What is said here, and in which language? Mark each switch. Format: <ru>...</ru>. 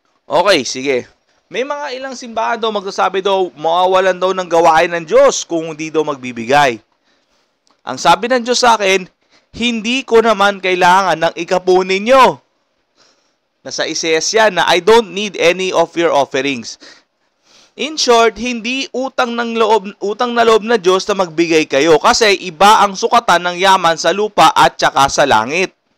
<tl>Okay, sige. May mga ilang simbahan daw magsasabi daw, mawawalan daw ng gawain ng Diyos kung hindi daw magbibigay. Ang sabi ng Diyos sa akin, hindi ko naman kailangan ng ikapo ninyo. Nasa Isaias yan na</tl> <en>I don't need any of your offerings.</en> <tl>In short, hindi utang na loob na Diyos na magbigay kayo kasi iba ang sukatan ng yaman sa lupa at saka sa langit.</tl>